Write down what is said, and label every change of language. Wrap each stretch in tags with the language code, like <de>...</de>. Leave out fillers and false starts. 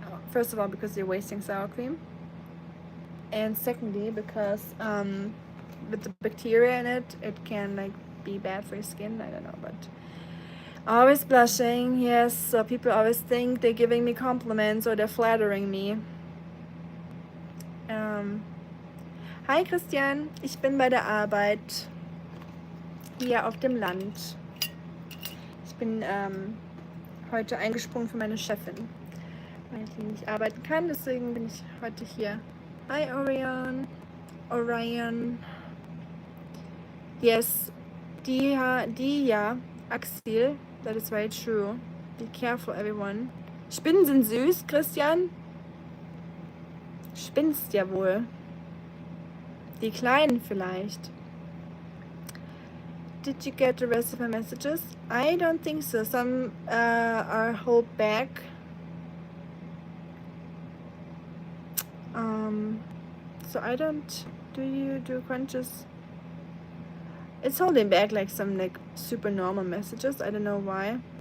<en>First of all, because you're wasting sour cream, and secondly, because with the bacteria in it, it can like be bad for your skin. I don't know, but always blushing. Yes, so people always think they're giving me compliments or they're flattering me.</en> <de>Hi Christian, ich bin bei der Arbeit hier auf dem Land. Ich bin heute eingesprungen für meine Chefin, weil sie nicht arbeiten kann, deswegen bin ich heute hier.</de> <en>Hi Orion. Yes, yeah, Axel, that is very true. Be careful, everyone.</en> <de>Spinnen sind süß, Christian. Spinnst ja wohl. Die Kleinen vielleicht.</de> <en>Did you get the rest of my messages? I don't think so. Some are held back. So I don't. Do you do crunches? It's holding back like some like super normal messages. I don't know why.</en>